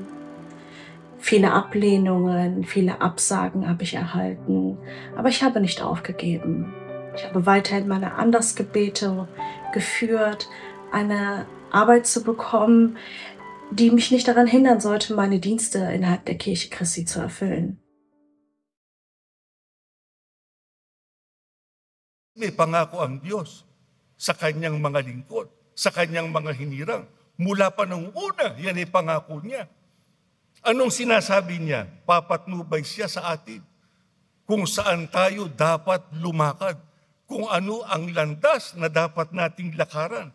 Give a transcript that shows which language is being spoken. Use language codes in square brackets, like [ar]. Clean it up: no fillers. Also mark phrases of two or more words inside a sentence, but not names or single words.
[de] Viele Ablehnungen, viele Absagen habe ich erhalten, aber ich habe nicht aufgegeben. Ich habe weiterhin meine Andachtgebete geführt, eine Arbeit zu bekommen, die mich nicht daran hindern sollte, meine Dienste innerhalb der Kirche Christi zu erfüllen. [tl] May pangako ang Diyos sa kanyang mga lingkod, sa kanyang mga hinirang. Mula pa nung una, yan ay pangako niya. Anong sinasabi niya? Papatnubay siya sa atin kung saan tayo dapat lumakad, kung ano ang landas na dapat nating lakaran.